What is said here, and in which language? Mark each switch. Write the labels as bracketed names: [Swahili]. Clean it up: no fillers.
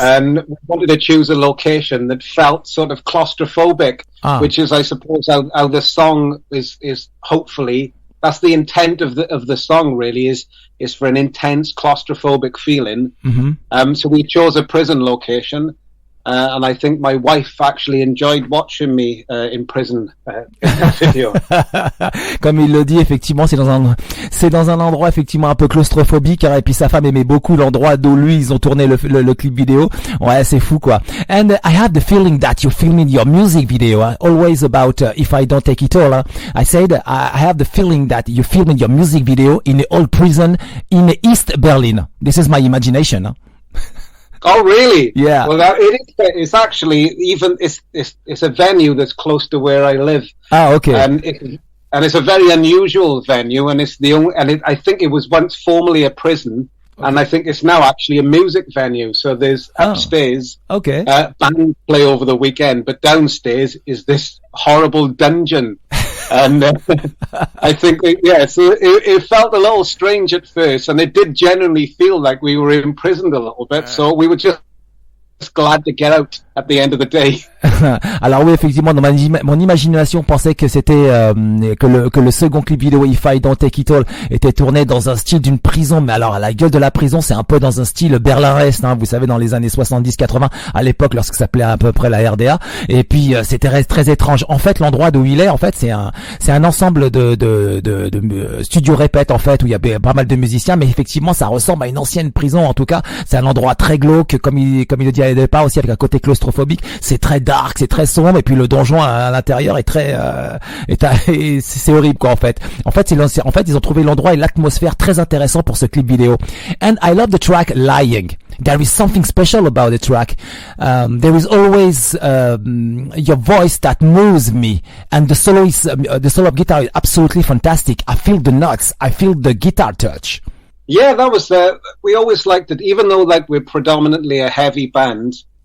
[English] And we wanted to choose a location that felt sort of claustrophobic, which is, I suppose, how the song is hopefully, that's the intent of the song really, is for an intense claustrophobic feeling. So we chose a prison location. And I think my wife actually enjoyed watching me in prison in that video. [French] Comme il le dit, effectivement, c'est dans un endroit effectivement un peu claustrophobique, et puis sa femme aimait beaucoup l'endroit d'où lui ils ont tourné le clip vidéo. Ouais, c'est fou quoi. [English] And I have the feeling that you filmed your music video, always about If I Don't Take It All. I said I have the feeling that you filmed your music video in an old prison in East Berlin. This is my imagination. Oh, really? Yeah. Well, it's actually it's a venue that's close to where I live. Ah, okay. And it's a very unusual venue, and it's I think it was once formerly a prison, and I think it's now actually a music venue. So there's upstairs, okay, bands play over the weekend, but downstairs is this horrible dungeon. And I think, so it felt a little strange at first, and it did genuinely feel like we were imprisoned a little bit. So we were just just glad to get out at the end of the day. [French] Alors oui, effectivement, dans mon imagination pensait que c'était que le second clip vidéo If I Don't Take It All était tourné dans un style d'une prison, mais alors à la gueule de la prison, c'est un peu dans un style Berlin-Est, hein, vous savez, dans les années 70-80, à l'époque lorsque ça s'appelait à peu près la RDA, et puis c'était très étrange. En fait, l'endroit d'où il est, en fait, c'est un ensemble de studios répètes, en fait, où il y a pas mal de musiciens, mais effectivement, ça ressemble à une ancienne prison. En tout cas, c'est un endroit très glauque, comme il le dit à départ aussi, avec un côté claustrophobique. C'est très dark, c'est très sombre, et puis le donjon à l'intérieur est très et c'est horrible quoi en fait. En fait, ils ont trouvé l'endroit et l'atmosphère très intéressant pour ce clip vidéo. [English] And I love the track Lying. There is something special about the track. There is always your voice that moves me, and the solo of guitar is absolutely fantastic. I feel the notes, I feel the guitar touch. Yeah, that was we always liked it, even though like we're predominantly a heavy band.